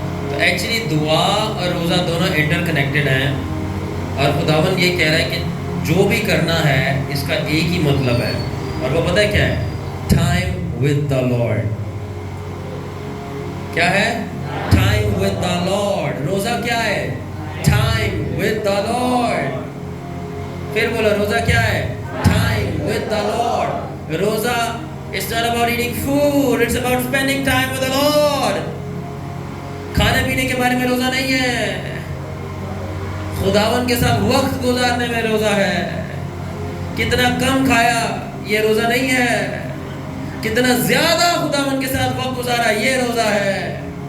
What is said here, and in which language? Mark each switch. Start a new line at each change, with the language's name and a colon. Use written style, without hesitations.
Urdu: تو ایکچولی دعا اور روزہ دونوں انٹر کنیکٹڈ ہیں, اور خداوند یہ کہہ رہا ہے کہ جو بھی کرنا ہے اس کا ایک ہی مطلب ہے, اور وہ پتہ ہے کیا ہے,
English: Time with the Lord.
Urdu: کیا ہے,
English: Time with the Lord.
Urdu: روزہ کیا ہے,
English: Time with the Lord.
Urdu: پھر بولو روزہ کیا ہے,
English: Time with the Lord. روزہ it's not about eating food, it's about spending time with the Lord.
Urdu: کھانے پینے کے بارے میں روزہ نہیں ہے, خداوند کے ساتھ وقت گزارنے میں روزہ ہے. کتنا کم کھایا یہ روزہ نہیں ہے, کتنا زیادہ خداوند کے ساتھ وقت گزارا یہ روزہ ہے.